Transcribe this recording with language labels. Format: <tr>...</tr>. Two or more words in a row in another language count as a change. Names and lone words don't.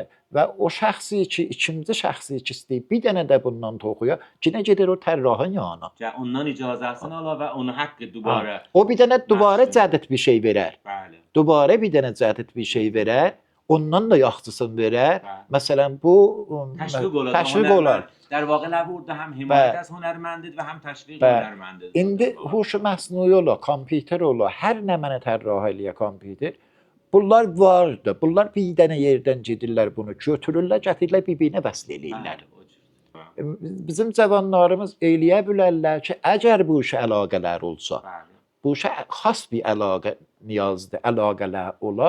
<az>Və o şəxsi ki, ikinci şəxsi ki istəyir bir dənə də bundan toxuya, yenə gedir o tərrahın yanına. Yəni ondan icazəsini ala və onu haqqı dubara. O bir dənə dubara cədid bir şey verər. Bəli. Dubara bir dənə cədid bir şey verər. Ondan da yaxşısını verər. Məsələn bu təşviq olar.</az> <fa>در واقع burada هم حمایت از هنرمندید و هم تشویق هنرمندید.</fa> <az>İndi huş məsnui ola, kompüter ola, hər nə mənə tərrah eləyə kompüter. Bunlar vardı. Bunlar bir dənə yerdən gedirlər bunu götürürlər, gətirirlər bir-birinə vəsl eləyirlər. Bizim cavanlarımız eləyə bilərlər ki, əgər bu işə əlaqələr olsa, bu işə xas bir əlaqə niyazdır, əlaqələr ola.</az>